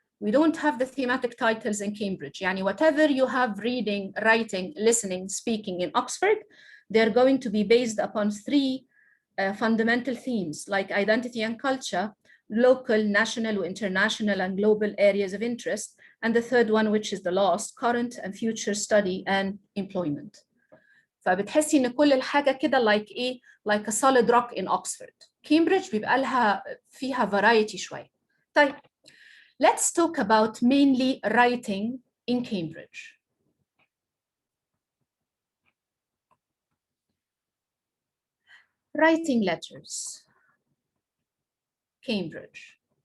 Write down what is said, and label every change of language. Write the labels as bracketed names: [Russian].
[English] We don't have the thematic titles in Cambridge. Yani whatever you have reading, writing, listening, speaking in Oxford, they're going to be based upon three fundamental themes like identity and culture, local, national, international, and global areas of interest, and the third one, which is the last, current and future study and employment. [Arabic] فبتحسي ان كل الحاجه كده like ايه [English] like a solid rock in Oxford. [Arabic] Cambridge بيبقى لها فيها variety شويه. طيب [English] let's talk about mainly writing in Cambridge. Writing letters, Cambridge.